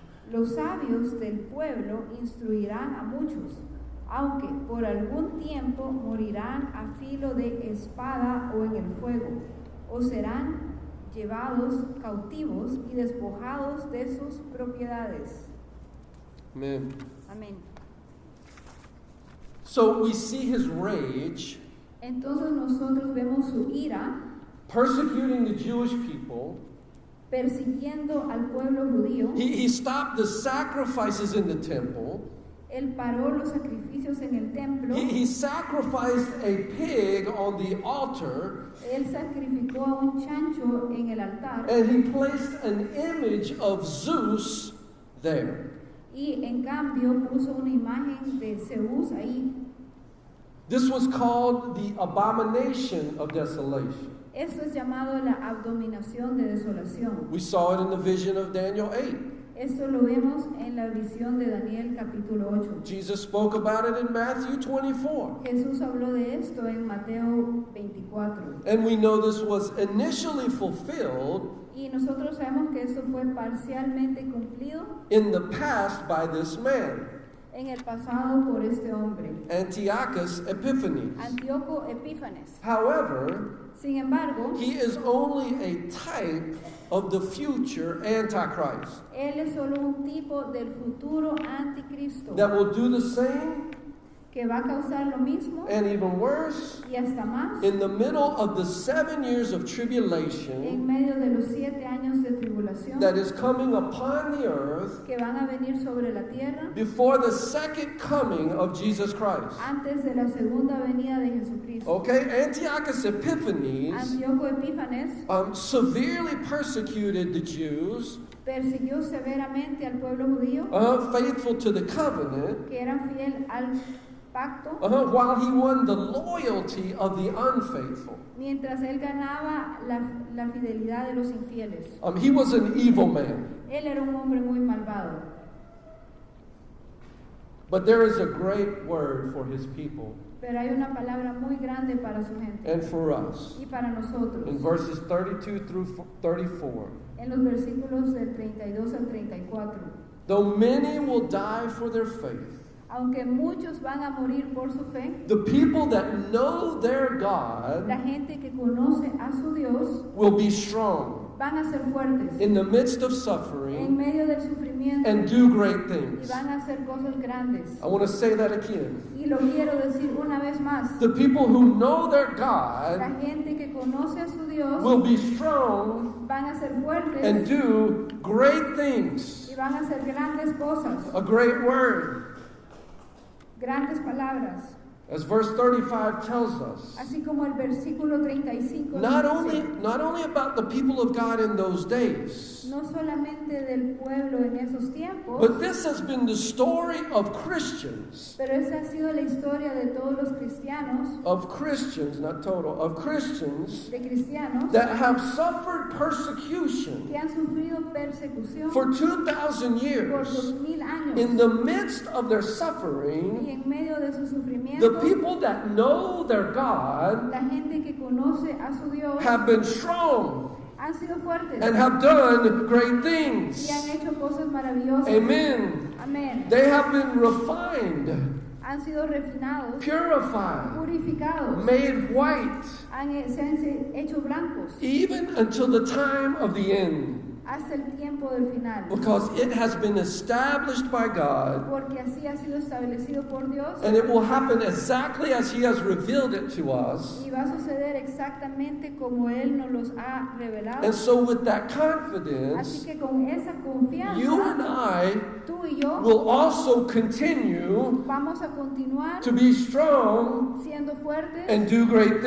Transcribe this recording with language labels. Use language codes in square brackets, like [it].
[es] Los sabios del pueblo instruirán a muchos, aunque por algún tiempo morirán a filo de espada o en el fuego, o serán llevados cautivos y despojados de sus propiedades. [en] Amen. [es] Amén. [en] So we see his rage [es] Entonces nosotros vemos su ira [en] persecuting the Jewish people. [es] persiguiendo al pueblo judío. [en] He stopped the sacrifices in the temple. [es] Él paró los sacrificios en el templo. [en] He sacrificed a pig on the altar, [es] Él sacrificó a un chancho en el altar. [en] and he placed an image of Zeus there. [es] Y en cambio puso una imagen de Zeus ahí. [en] This was called the abomination of desolation. [es] Esto es llamado la abominación de desolación. [en] We saw it in the vision of Daniel 8. [es] Esto lo vemos en la visión de Daniel capítulo 8. [en] Jesus spoke about it in Matthew 24. [es] Jesús habló de esto en Mateo 24. [en] And we know this was initially fulfilled [es] Y nosotros sabemos que esto fue parcialmente cumplido [en] in the past by this man, [es] en el pasado por este hombre, [en] Antiochus Epiphanes. [es] Antíoco Epífanes. [en] However, [es] Sin embargo, [en] he is only a type of the future Antichrist [es] él es solo un tipo del futuro anticristo [en] that will do the same [es] que va a causar lo mismo [en] and even worse [es] y hasta más [en] in the middle of the 7 years of [es] en [en] tribulation [es] medio de los 7 años de tribulación [en] that is coming upon the earth [es] que van a venir sobre la tierra [en] before the second coming of Jesus Christ. [es] antes de la segunda venida de Jesucristo. [en] Okay, Antiochus Epiphanes [es] Antíoco Epífanes [en] severely persecuted the Jews, [es] persiguió severamente al pueblo judío [en] faithful to the covenant, [es] que eran fiel al pacto, [en] while he won the loyalty of the unfaithful. [es] mientras él ganaba la fidelidad de los infieles. [en] He was an evil man. [es] Él era un hombre muy malvado. [en] But there is a great word for his people [es] Pero hay una palabra muy grande para su gente [en] and for us. [es] y para nosotros. [en] In verses 32 through 34. [es] En los versículos del 32 al 34. [en] Though many will die for their faith, [es] Aunque muchos van a morir por su fe, [en] the people that know their God [es] la gente que conoce a su Dios [en] will be strong [es] van a ser fuertes [en] in the midst of [es] en [en] suffering [es] medio del sufrimiento [en] and do great [es] y [en] things. [es] van a hacer cosas grandes. [en] I want to say that again. [es] Y lo quiero decir una vez más. [en] The people who know their [es] La [en] God [es] gente que conoce a su Dios [en] will be strong [es] van a ser [en] and [es] fuertes [en] do great things. [es] y van a hacer grandes cosas, [en] A great word. [es] grandes palabras. [en] As verse 35 tells us. [es] Así como el versículo 35 [en] Not [es] nos [en] only [es] dice, [en] about the people of God in those days, [es] no solamente del pueblo en esos tiempos, [en] but this has been the story of Christians. [es] pero esa ha sido la historia de todos los cristianos, [en] Of Christians, not total, of Christians [es] de cristianos [en] that have suffered persecution [es] que han sufrido persecución [en] for 2,000 [es] por [en] years. [es] 2000 años. [en] In the midst of their [es] Y [en] suffering, [es] en medio de su [en] the [es] sufrimiento, [en] people that know their God [es] la gente que conoce a su Dios [en] have been strong [es] han sido fuertes [en] and have done great [es] y [en] things. [es] han hecho cosas maravillosas. [en] Amen. [es] Amén. [en] They have been refined, [es] Han sido refinados, [en] purified, [es] purificados, [en] made white, [es] se han hecho blancos [en] even until the time of the end. [es] hasta el tiempo del final. [en] Because it has been established by God, [es] Porque así ha sido establecido por Dios [en] and it will happen exactly as He has revealed it to us. [es] y va a suceder exactamente como Él nos los ha revelado. [en] And so, with that [es] Así [en] confidence, [es] que con esa [en] you and [es] confianza, [en] I [es] tú y yo [en] will also continue [es] vamos a continuar [en] to be strong [es] siendo fuertes [en] and do great [es] y